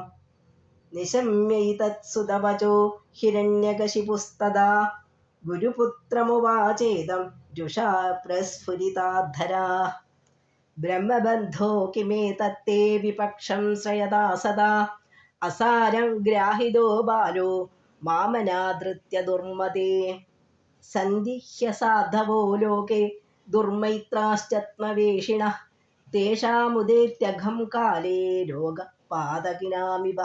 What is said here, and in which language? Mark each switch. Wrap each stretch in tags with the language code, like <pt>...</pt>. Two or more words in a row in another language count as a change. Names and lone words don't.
<sa>നിശമ്യൈതത്സുതവചോ ഹിരണ്യകശിപുസ്തദാ ഗുരുപുത്രമുവാചേദം രുഷാ പ്രസ്ഫുരിതാധരാഃ. ബ്രഹ്മബന്ധോ കിമേതത്തേ വിപക്ഷം ശ്രയതാ സദാ असारं ग्राहितो बालो मामनादृत्य दुर्मते सन्धि ह्यसाधवो लोके दुर्मैत्राश्चत्मवेषिणः तेषामुदेत्यघं काले रोगपादकिनामिव</sa>